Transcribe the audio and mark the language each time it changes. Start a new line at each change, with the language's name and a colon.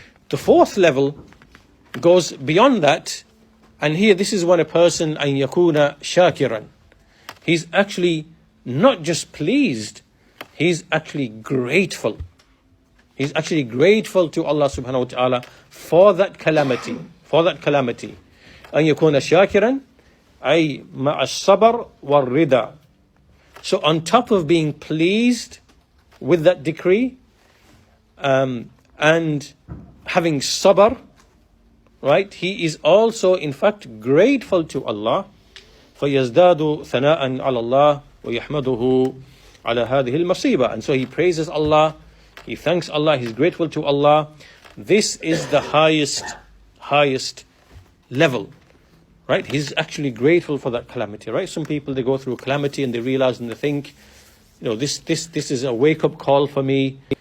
English: The fourth level goes beyond that, and here this is when a person
Arabic: an yakuna shakiran.
English: He's actually not just pleased, he's actually grateful. He's actually grateful to Allah subhanahu wa ta'ala for that calamity.
Arabic: أن يكون شاكرا أي مع الصبر والرضا.
English: So on top of being pleased with that decree and having sabr, right, he is also in fact grateful to Allah.
Arabic: فيزداد ثناء على الله ويحمده على هذه المصيبة.
English: And so he praises Allah, he thanks Allah, he's grateful to Allah. This is the highest level, right? He's actually grateful for that calamity, right? Some people, they go through a calamity and they realize and they think, this is a wake-up call for me.